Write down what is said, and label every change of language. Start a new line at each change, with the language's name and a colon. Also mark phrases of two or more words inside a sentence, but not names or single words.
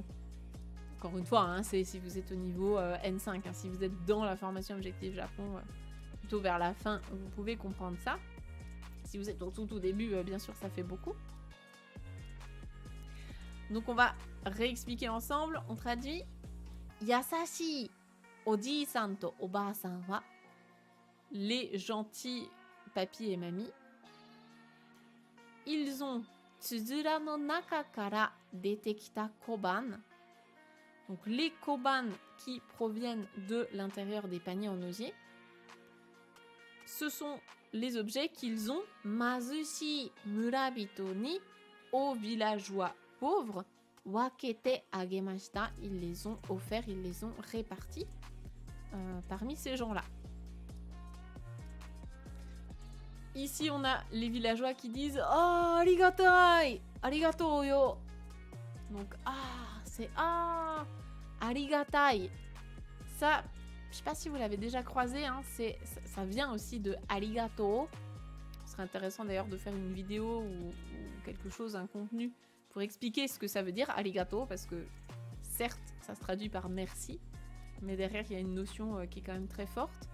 French: Encore une fois, hein, c'est si vous êtes au niveau N5, hein, si vous êtes dans la formation Objectif Japon, plutôt vers la fin, vous pouvez comprendre ça. Si vous êtes au tout début, bien sûr, ça fait beaucoup. Donc on va réexpliquer ensemble. On traduit.
Japanese: 優しいおじさんとおばさんは,
French: les gentils papy et mamie, ils ont
Japanese: つづらの中から出てきた小判.
French: Donc les koban qui proviennent de l'intérieur des paniers en osier, ce sont les objets qu'ils ont
Japanese: 貧しい村人に,
French: aux villageois pauvres,
Japanese: 分けてあげました,
French: ils les ont offerts, ils les ont répartis parmi ces gens-là. Ici, on a les villageois qui disent «
Japanese: ああ、ありがたい、ありがとうよ ».
French: Donc « Ah », c'est « Ah », arigatai. Ça, je sais pas si vous l'avez déjà croisé, hein, ça vient aussi de arigato. Ce serait intéressant d'ailleurs de faire une vidéo ou quelque chose, un contenu, pour expliquer ce que ça veut dire arigato, parce que certes, ça se traduit par merci, mais derrière, il y a une notion qui est quand même très forte.